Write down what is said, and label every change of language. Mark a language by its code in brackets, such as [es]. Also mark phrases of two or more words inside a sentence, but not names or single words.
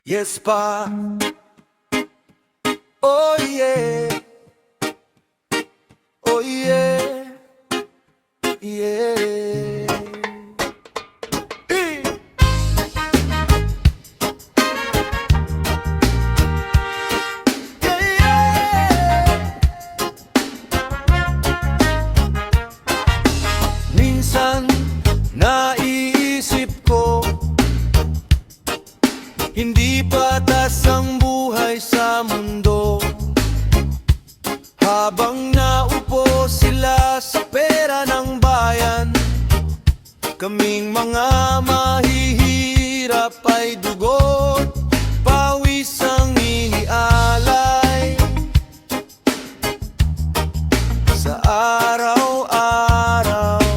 [en] Yes pa, oh yeah, oh yeah, yeah. Eh. Yeah, yeah. [tl] Minsan naiisip ko, hindi patas ang buhay sa mundo. Habang naupo sila sa pera ng bayan, kaming mga mahihirap ay dugot, pawis ang inialay sa araw-araw.